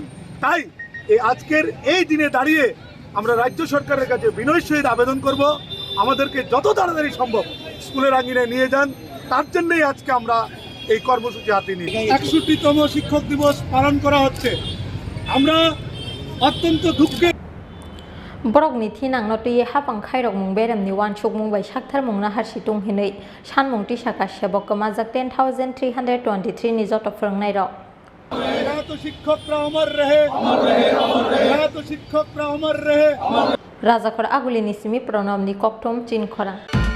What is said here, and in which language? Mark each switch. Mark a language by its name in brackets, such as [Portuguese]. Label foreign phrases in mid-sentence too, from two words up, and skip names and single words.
[Bangla] তাই এই আজকের এই দিনে দাঁড়িয়ে আমরা রাজ্য সরকারের কাছে বিনয়ের সহিত আবেদন করব আমাদেরকে যত তাড়াতাড়ি সম্ভব স্কুলের আঙ্গিনায় নিয়ে যান। তার জন্যই আজকে আমরা এই কর্মসূচি হাতে নিই। ৬১তম শিক্ষক দিবস পালন করা হচ্ছে। আমরা অত্যন্ত দুঃখে [Kok Borok] Borok ni thinang no tuye hapang khairok mung berem ni wansuk mung bai sakthar mung na harsitung hinui sanmung ti saka Sebok Kwmajak 10,323 ni joto Phrwngnairok [Hindi] तो शिक्षक अमर रहे तो शिक्षक अमर रहे [Kok Borok] Rajakhora Agulini simi pronom ni kokthom Chin Khorang